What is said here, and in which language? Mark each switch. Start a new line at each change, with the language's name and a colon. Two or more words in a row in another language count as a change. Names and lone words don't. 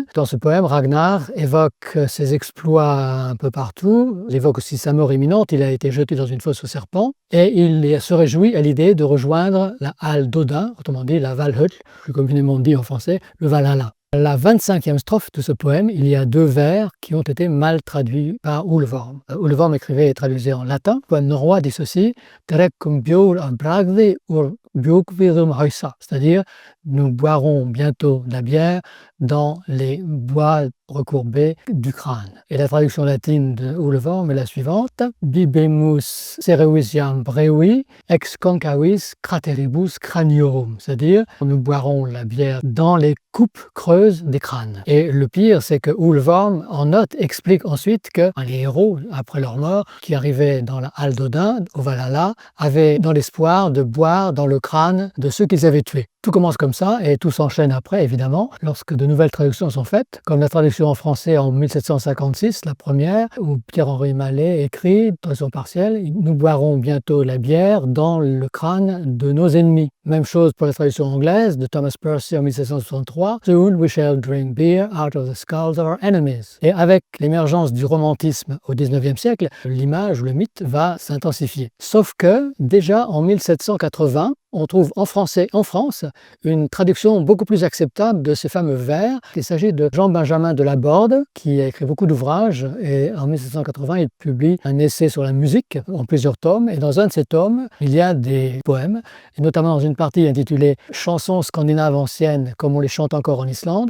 French: Dans ce poème, Ragnar évoque ses exploits un peu partout, il évoque aussi sa mort imminente, il a été jeté dans une fosse aux serpents, et il se réjouit à l'idée de rejoindre la halle d'Odin, autrement dit la Valhöll, plus communément dit en français, le Valhalla. La 25e strophe de ce poème, il y a deux vers qui ont été mal traduits par Ole Worm. Ole Worm écrivait et traduisait en latin. Le poème norrois dit ceci:
Old Norse: Drekkum bjór að bragði úr bjógviðum hausa,
French: c'est-à-dire nous boirons bientôt de la bière dans les bois recourbés du crâne. Et la traduction latine de Ole Worm est la suivante:
Latin: Bibemus cerevisiam brevi ex concavis crateribus craniorum,
French: c'est-à-dire nous boirons la bière dans les coupes creuses des crânes. Et le pire, c'est que Ole Worm, en note, explique ensuite que les héros, après leur mort, qui arrivaient dans la halle d'Odin, au Valhalla, avaient dans l'espoir de boire dans le crâne de ceux qu'ils avaient tués. Tout commence comme ça et tout s'enchaîne après, évidemment, lorsque de nouvelles traductions sont faites, comme la traduction en français en 1756, la première, où Pierre-Henri Mallet écrit, traduction partielle, « Nous boirons bientôt la bière dans le crâne de nos ennemis ». Même chose pour la traduction anglaise de Thomas Percy en 1763,
English: « Soon we shall drink beer out of the skulls of our enemies ».
French: Et avec l'émergence du romantisme au XIXe siècle, l'image ou le mythe va s'intensifier. Sauf que, déjà en 1780, on trouve en français, en France, une traduction beaucoup plus acceptable de ces fameux vers. Il s'agit de Jean-Benjamin de Laborde, qui a écrit beaucoup d'ouvrages, et en 1780, il publie un essai sur la musique en plusieurs tomes, et dans un de ces tomes, il y a des poèmes, et notamment dans une partie intitulée « Chansons scandinaves anciennes comme on les chante encore en Islande ».